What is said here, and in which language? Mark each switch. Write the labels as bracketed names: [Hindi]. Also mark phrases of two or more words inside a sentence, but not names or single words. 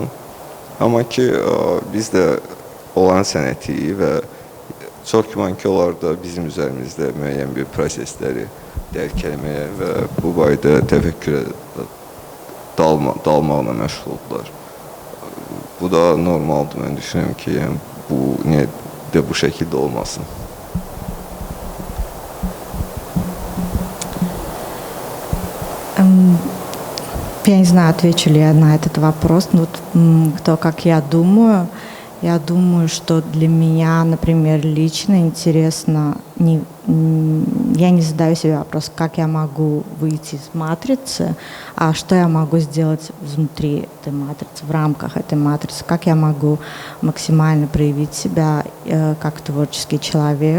[Azerbaijani] Amma ki, biz də olan sənəti və çox güman ki, onlar da bizim üzərimizdə müəyyən bir prosesləri dərk etməyə və bu barədə təfəkkürə dalmaqla məşğuldurlar. Bu da normaldır, mən düşünürəm ki, bu niyə də bu şəkildə olmasın. [Russian] Я не знаю, отвечу ли я на этот вопрос, но то, как я думаю, что для меня, например, лично интересно, я не задаю себе вопрос, как я могу выйти из матрицы, а что я могу сделать внутри этой матрицы, в рамках этой матрицы, как я могу максимально проявить себя как творческий человек.